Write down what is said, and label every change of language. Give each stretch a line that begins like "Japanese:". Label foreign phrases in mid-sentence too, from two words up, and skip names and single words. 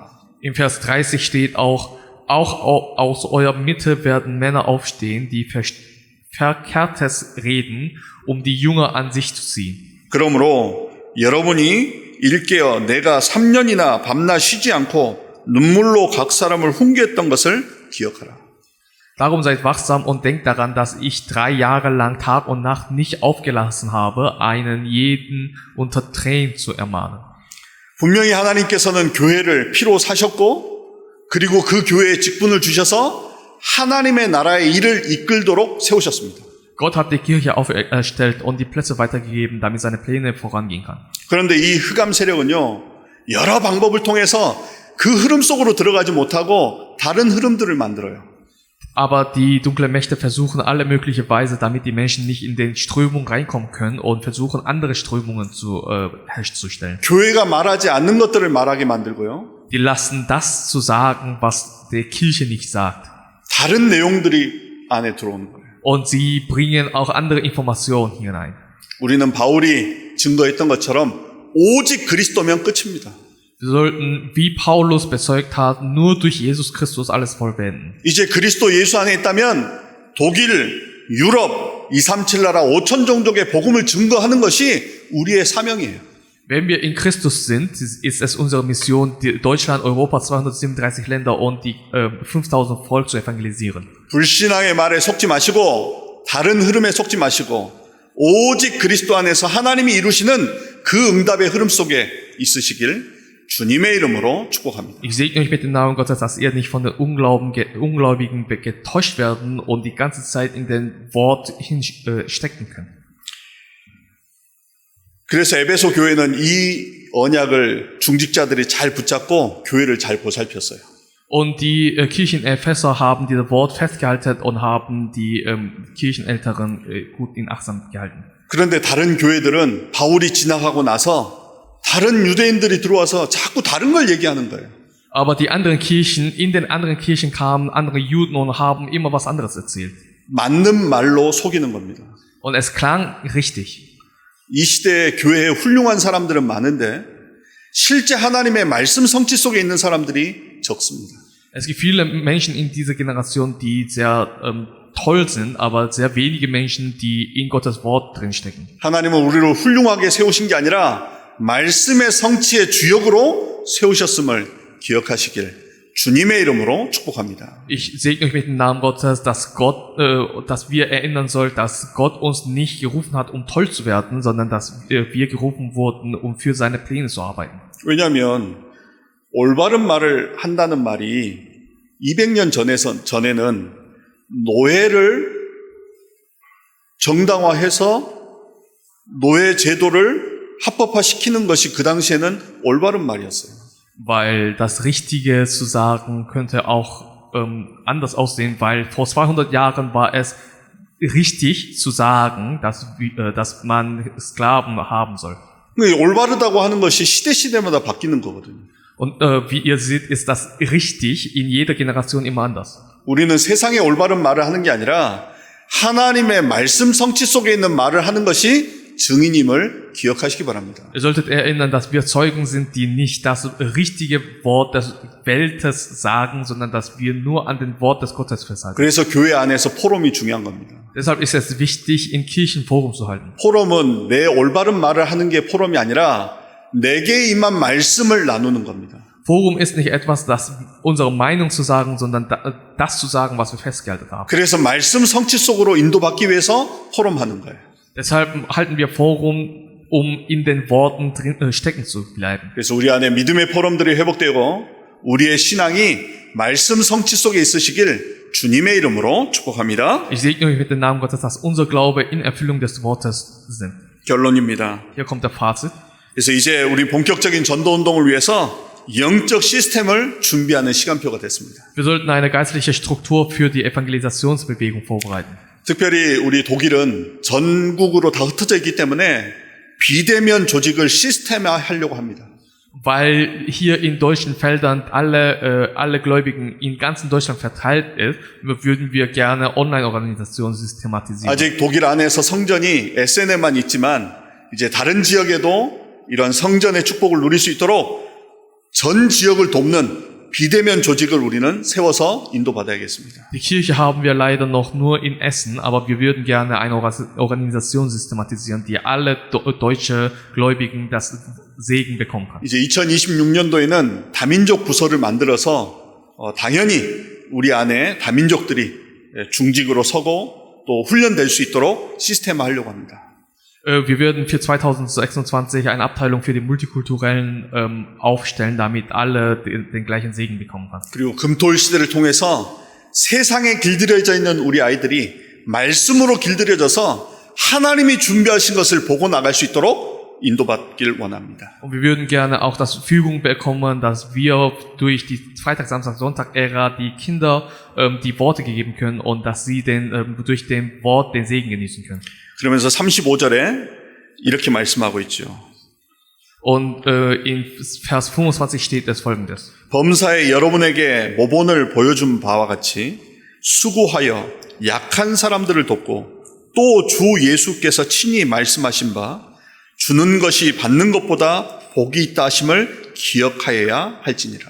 German: Im Vers 30 steht auch aus eurer Mitte werden Männer aufstehen, die Verkehrtes reden, um die Jünger an sich zu ziehen.
Korean: 그러므로 여러분이 일깨어 내가 3년이나 밤낮 쉬지 않고 눈물로 각 사람을 훈계했던 것을 기억하라.
German: Darum seid wachsam und denkt daran, dass ich 3 Jahre lang Tag und Nacht nicht aufgelassen habe, einen jeden unter Tränen zu ermahnen.
Korean: 분명히 하나님께서는 교회를 피로 사셨고 그리고 그 교회에 직분을 주셔서 하나님의 나라의 일을 이끌도록 세우셨습니다.
German: Gott hat die Kirche auferstellt und die Plätze weitergegeben, damit seine Pläne vorangehen kann.
Korean: 그런데 이 흑암 세력은요, 여러 방법을 통해서 그 흐름 속으로 들어가지 못하고 다른 흐름들을 만들어요.
German: Aber die dunklen Mächte versuchen alle mögliche Weise, damit die Menschen nicht in den Strömungen reinkommen können und versuchen andere Strömungen herzustellen.
Korean: 교회가 말하지 않는 것들을 말하게 만들고요.
German: Die lassen das zu sagen, was der Kirche nicht sagt.
Korean: 다른 내용들이 안에 들어오는 거예요.
German: Und sie bringen auch andere Informationen hinein.
Korean: 우리는 바울이 증거했던 것처럼 오직 그리스도면 끝입니다.
German: Wir sollten, wie Paulus bezeugt hat, nur durch Jesus Christus alles vollenden.
Korean: 이제 그리스도 예수 안에 있다면 독일, 유럽, 237 나라 5천 종족의 복음을 증거하는 것이 우리의 사명이에요.
German: Wenn wir in Christus sind, ist es unsere Mission, Deutschland, Europa, 237 Länder und die 5000 Volk zu evangelisieren.
Korean: 불신앙의 말에 속지 마시고 다른 흐름에 속지 마시고 오직 그리스도 안에서 하나님이 이루시는 그 응답의 흐름 속에 있으시길 주님의 이름으로 축복합니다.
German: Ich segne euch mit dem Namen Gottes, dass ihr nicht von den Ungläubigen getäuscht werden und die ganze Zeit in den Wort stecken könnt.
Korean: 그래서 에베소 교회는 이 언약을 중직자들이 잘 붙잡고 교회를 잘 보살폈어요.
German: Und die Kirchen Epheser haben dieses Wort festgehalten und haben die Kirchenälteren gut in Achtsam gehalten.
Korean: 그런데 다른 교회들은 바울이 지나가고 나서 다른 유대인들이 들어와서 자꾸 다른 걸 얘기하는 거예요.
German: Aber die anderen Kirchen, in den anderen Kirchen kamen andere Juden und haben immer was anderes erzählt.
Korean: 맞는 말로 속이는 겁니다.
German: Und es klang richtig.
Korean: 이 시대에 교회에 훌륭한 사람들은 많은데 실제 하나님의 말씀 성취 속에 있는 사람들이 적습니다.
German: Es gibt viele Menschen in dieser Generation, die sehr toll sind, aber sehr wenige Menschen, die in Gottes Wort drinstecken.
Korean: 하나님은 우리를 훌륭하게 세우신 게 아니라 말씀의 성취의 주역으로 세우셨음을 기억하시길 주님의 이름으로 축복합니다.
German: Ich segne euch mit dem Namen Gottes, dass wir erinnern sollen, dass Gott uns nicht gerufen hat, um toll zu werden, sondern dass wir gerufen wurden, um für seine Pläne zu arbeiten.
Korean: 왜냐하면 올바른 말을 한다는 말이 200년 전에는 노예를 정당화해서 노예 제도를 합법화시키는 것이 그 당시에는 올바른 말이었어요.
German: Weil das Richtige zu sagen könnte auch anders aussehen, weil vor 200 Jahren war es richtig zu sagen, dass man Sklaven haben soll.
Korean: 올바르다고 하는 것이 시대마다 바뀌는 거거든요.
German: Und wie ihr seht, ist das richtig in jeder Generation immer anders.
Korean: 우리는 세상의 올바른 말을 하는 게 아니라 하나님의 말씀 성취 속에 있는 말을 하는 것이 증인임을 기억하시기 바랍니다.
German: Ihr solltet erinnern, dass wir Zeugen sind, die nicht das richtige Wort des Weltes sagen, sondern dass wir nur an den Wort des Gottes festhalten.
Korean: 그래서 교회 안에서 포럼이 중요한 겁니다.
German: Deshalb ist es wichtig, in Kirchen Forum zu halten.
Korean: 포럼은 내 올바른 말을 하는 게 포럼이 아니라 내게 임한 말씀을 나누는 겁니다.
German: Forum ist nicht etwas, das unsere Meinung zu sagen, sondern das zu sagen, was wir festgehalten haben.
Korean: 그래서 말씀 성취 속으로 인도받기 위해서 포럼하는 거예요.
German: Deshalb halten wir Forum, um in den Worten stecken zu bleiben.
Korean: 그래서 우리 안에 믿음의 포럼들이 회복되고 우리의 신앙이 말씀 성취 속에 있으시길 주님의 이름으로 축복합니다.
German: Ich segne euch mit dem Namen Gottes, dass unser Glaube in Erfüllung des Wortes sind.
Korean: 결론입니다.
German: Hier kommt der Fazit.
Korean: 그래서 이제 우리 본격적인 전도 운동을 위해서 영적 시스템을 준비하는 시간표가 됐습니다.
German: Wir sollten eine geistliche Struktur für die Evangelisationsbewegung vorbereiten.
Korean: 특별히 우리 독일은 전국으로 다 흩어져 있기 때문에 비대면 조직을 시스템화하려고 합니다.
German: Weil hier in deutschen Feldern alle Gläubigen in ganzen Deutschland verteilt ist, würden wir gerne Online-Organisationen systematisieren.
Korean: 아직 독일 안에서 성전이 SN에만 있지만 이제 다른 지역에도 이런 성전의 축복을 누릴 수 있도록 전 지역을 돕는 비대면 조직을 우리는 세워서 인도받아야겠습니다.
German: Die Kirche haben wir leider noch nur in Essen, aber wir würden gerne eine Organisation systematisieren, die alle deutsche Gläubigen das Segen bekommen kann.
Korean: 이제 2026년도에는 다민족 부서를 만들어서 당연히 우리 안에 다민족들이 중직으로 서고 또 훈련될 수 있도록 시스템화하려고 합니다.
German: Wir würden für 2026 eine Abteilung für die Multikulturellen aufstellen, damit alle den gleichen Segen bekommen können.
Korean: 그리고 금토일 시대를 통해서 세상에 길들여져 있는 우리 아이들이 말씀으로 길들여져서 하나님이 준비하신 것을 보고 나갈 수 있도록 인도받길 원합니다.
German: Und wir würden gerne auch das Fügung bekommen, dass wir durch die Freitag, Samstag, Sonntag-Ära die Kinder die Worte gegeben können und dass sie durch den Wort den Segen genießen können.
Korean: 그러면서 35절에 이렇게 말씀하고 있죠.
German: Und in Vers 25 steht es Folgendes.
Korean: 범사에 여러분에게 모본을 보여준 바와 같이 수고하여 약한 사람들을 돕고 또 주 예수께서 친히 말씀하신 바 주는 것이 받는 것보다 복이 있다 하심을 기억하여야 할지니라.